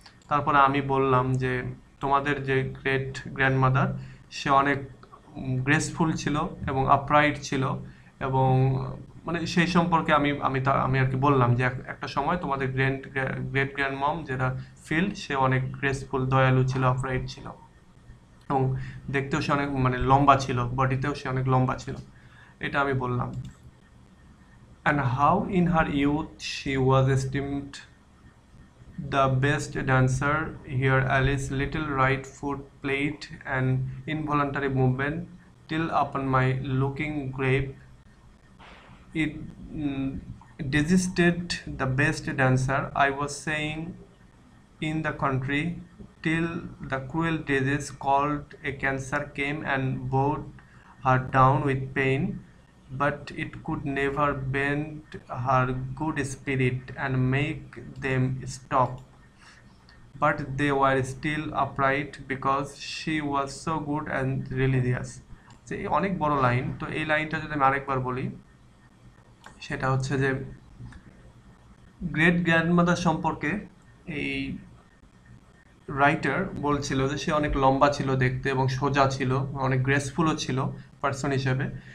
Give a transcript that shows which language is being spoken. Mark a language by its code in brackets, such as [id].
[bn] তারপরে আমি বললাম যে তোমাদের যে গ্রেট গ্র্যান্ডমাদার, সে অনেক গ্রেসফুল ছিল এবং আপরাইট ছিল, এবং মানে সেই সম্পর্কে আমি আর কি বললাম যে একটা সময় তোমাদের গ্রেট গ্র্যান্ড মম যেটা ফিল্ড, সে অনেক গ্রেসফুল, দয়ালু ছিল, আপরাইট ছিল, এবং দেখতেও সে অনেক মানে লম্বা ছিল, বডিতেও সে অনেক লম্বা ছিল, এটা আমি বললাম। [en] And how in her youth she was esteemed the best dancer. Here Alice's little right foot played an involuntary movement till upon my looking grave it desisted the best dancer. I was saying in the country till the cruel disease called a cancer came and bowed her down with pain, but it could never bend her good spirit and make them stop. But they were still upright because she was so good and religious. [bn] যে এই অনেক বড় line, তো এই লাইনটা যদি আমি আরেকবার বলি, সেটা হচ্ছে যে গ্রেট গ্র্যান্ডমাদার সম্পর্কে এই রাইটার বলছিল যে সে অনেক লম্বা ছিল দেখতে এবং সোজা ছিল, অনেক গ্রেসফুলও ছিল পার্সন হিসেবে।